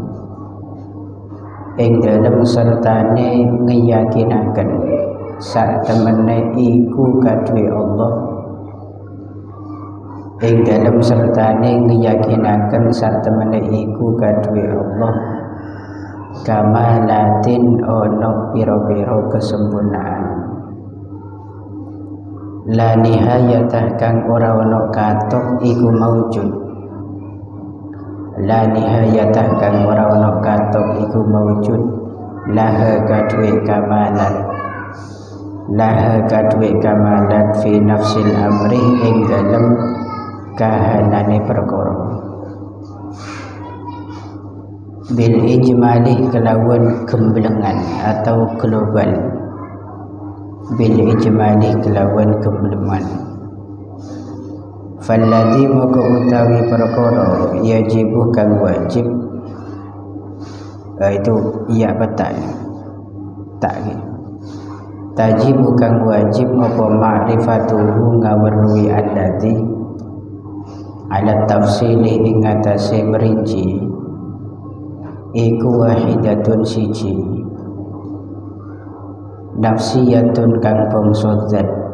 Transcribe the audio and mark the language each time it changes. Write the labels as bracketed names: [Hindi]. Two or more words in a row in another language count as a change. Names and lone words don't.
[Javanese] ing dalem sertane ngeyakinaken sak temene iku kadue Allah, ing dalem sertane ngeyakinaken sak temene iku kadue Allah kamalatin ono piro-piro kesempurnaan. [Arabic] لا نهاية [Javanese] kang ora ono katok iku maujud, [Arabic] لا نهاية [Javanese] kang ora ono katok iku maujud. Laha kadue kamalan, laha kadue kamalan [Arabic] في نفس الأمر [Javanese] ing dalem kahanane perkara. [Arabic] بالإجمال [Javanese] kelawan gemblengan atau global, [Arabic] بالإجمال [Javanese] kelawan gemblengan. Falladhi maka utawi perkara yajibu kang wajib, itu iya betul tak tajibu kang wajib apa ma'rifatuhu ngawruhi [Arabic] الذي على التفصيل [Javanese] ing atase merinci iku wahidatun siji, nafsiyatun kang bangsa zat,